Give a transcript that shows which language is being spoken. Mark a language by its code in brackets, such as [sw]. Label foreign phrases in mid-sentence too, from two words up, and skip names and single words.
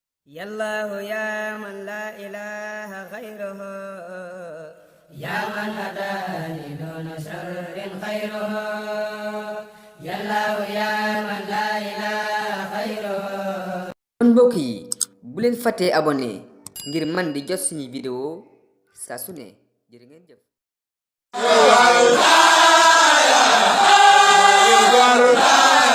[ar] يا الله يا من لا إله غيره يا من هداني دون شر خيره يا الله يا من لا إله غيره. [wo] kon mbokk yi bu leen fàttee abonné ngir man di jot suñu vidéo saa su ne jërë ngeen jëf.